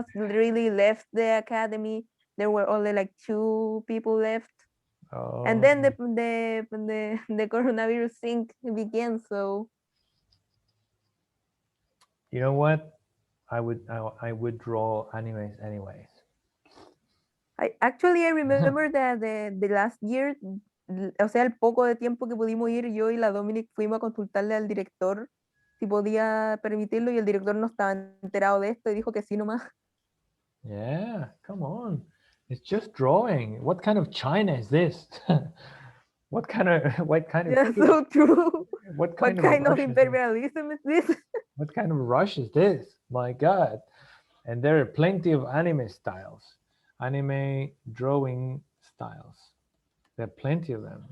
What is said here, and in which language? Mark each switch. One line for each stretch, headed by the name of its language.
English: us really left the academy. There were only like 2 people left, and Oh, then the coronavirus thing began. So you know what? I would draw animes anyways. I remember that the last year,
Spanish: o sea, el poco de tiempo que pudimos ir, yo y la Dominic fuimos a consultarle al director si podía permitirlo y el director no estaba enterado de esto y dijo que sí nomás.
English: Yeah, come on. It's just drawing. What kind of China is this? what kind of Yeah, so true. what What kind of kind of rush is this? imperialism is this? What kind of rush is this? My God. And there are plenty of anime styles, anime drawing styles. There are plenty of them.